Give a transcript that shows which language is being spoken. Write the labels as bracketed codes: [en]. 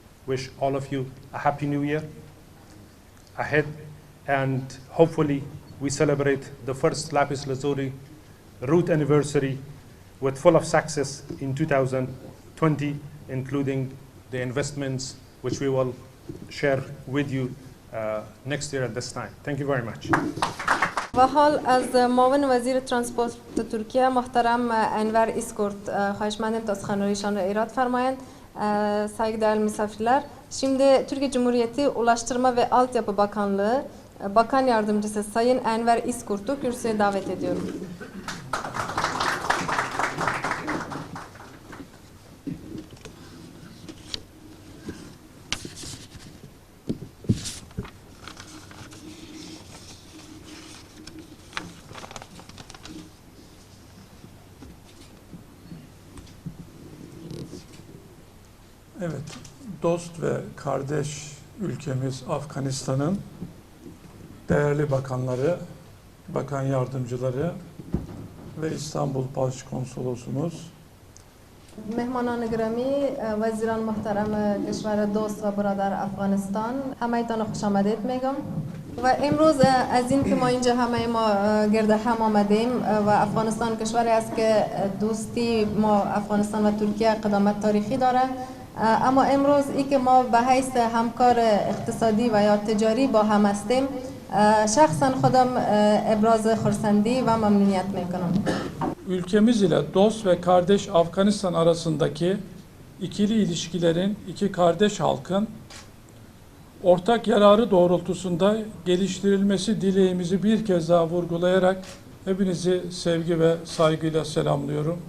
[en] Wish all of you a happy new year ahead, and hopefully we celebrate the first Lapis Lazuli route anniversary with full of success in 2020, including the investments which we will share with you next year at this time. Thank you very much. [fa] و حال از معاون وزیر ترانسپورت ترکیه محترم انور İskurt خواهشمندیم تا سخنرانیشان را ایراد فرمایند. [tr] Saygıdeğer misafirler, şimdi Türkiye Cumhuriyeti Ulaştırma ve Altyapı Bakanlığı Bakan Yardımcısı Sayın Enver İskurt'u kürsüye davet ediyorum. Evet, dost ve kardeş ülkemiz Afganistan'ın değerli bakanları, bakan yardımcıları ve İstanbul Başkonsolosumuz, [fa] مهمانان گرامی، وزیران محترم کشور دوست و برادر افغانستان، همه‌تان خوش آمدید میگم. و امروز از این که ما اینجا همه ما گرد هم آمدیم و افغانستان کشوری است که دوستی ما افغانستان و ترکیه قدامت تاریخی داره، اما امروز این که ما به حیث همکار اقتصادی و یا تجاری با هم هستیم، şahsen خودم ابراز خرسندی و ممنونیت میکنم. [tr] ülkemiz ile dost ve kardeş Afganistan arasındaki ikili ilişkilerin iki kardeş halkın ortak yararı doğrultusunda geliştirilmesi dileğimizi bir kez daha vurgulayarak hepinizi sevgi ve saygıyla selamlıyorum.